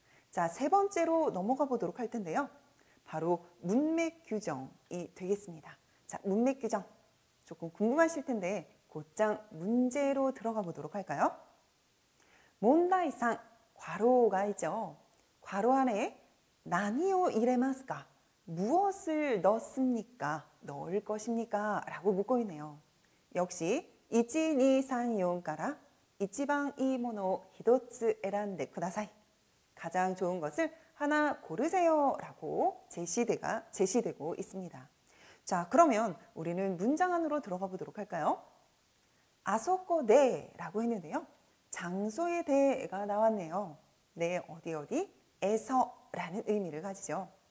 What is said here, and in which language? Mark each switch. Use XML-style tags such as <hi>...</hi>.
<ko>자, 세 번째로 넘어가 보도록 할 텐데요. 바로 문맥 규정이 되겠습니다. 자, 문맥 규정 조금 궁금하실 텐데 곧장 문제로 들어가 보도록 할까요? 문다이상 괄호가 있죠. 괄호 안에</ko> <ja>나니오 이레마스까?</ja> <ko>무엇을 넣습니까? 넣을 것입니까? 라고 묻고 있네요. 역시</ko> <ja>1, 2, 3, 4から一番いいものを一つ選んでください.</ja> <ko>가장 좋은 것을 하나 고르세요 라고 제시되고 있습니다. 자, 그러면 우리는 문장 안으로 들어가 보도록 할까요?</ko> <ja>아소코 네</ja> <ko>라고 했는데요. 장소의 대가 나왔네요. 네, 어디에서 라는 의미를 가지죠.</ko>